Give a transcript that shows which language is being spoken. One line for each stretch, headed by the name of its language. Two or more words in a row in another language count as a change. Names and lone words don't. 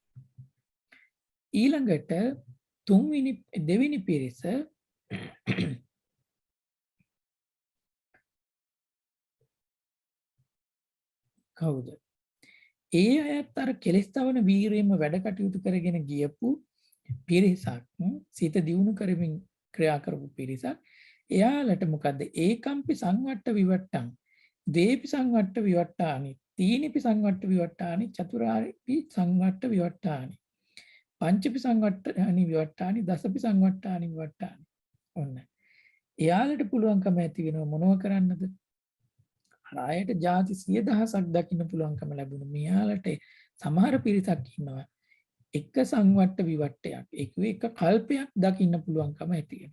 Sinhala: ඊළඟට දෙවෙනි පිරිස කවුද? ඒ අයත් අර කෙලෙස් තවන වීරියෙන්ම වැඩ කටයුතු කරගෙන ගියපු පිරිසක්, සිත දියුණු කරමින් ක්‍රියා කරපු පිරිසක්. එයාලට මොකද්ද?
Pali: ඒකම්පි සංවට්ට විවට්ටං, දේපි සංවට්ට විවට්ටානි, තීනිපි සංවට්ට විවට්ටානි, චතුරාරිපි සංවට්ට විවට්ටානි, පංචපි සංවට්ටානි විවට්ටානි, දසපි සංවට්ටානි විවට්ටානි.
Sinhala: ඔන්න. එයාලට පුළුවන්කම ඇති වෙනව මොනව කරන්නද? අරයට ಜಾති 100,000ක් දකින්න පුළුවන්කම ලැබුණා. මෙයාලට සමහර පිරිසක් ඉන්නවා එක සංවට්ට විවට්ටයක්, එක කල්පයක් දකින්න පුළුවන්කම ඇති වෙනවා.